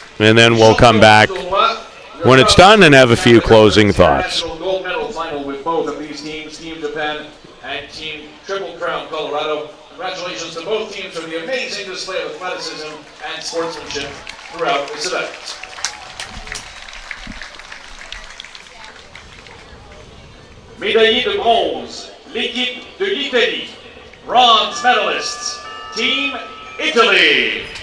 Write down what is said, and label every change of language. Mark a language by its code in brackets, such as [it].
[en] And then we'll come back when it's done and have a few closing thoughts. Gold medal final with both of these teams, Team Japan and Team Triple Crown Colorado. Congratulations to both teams for the amazing display of athleticism and sportsmanship throughout this event. [fr] Médaillé de bronze, l'équipe de l'Italie. [en] Bronze medalists, Team Italy.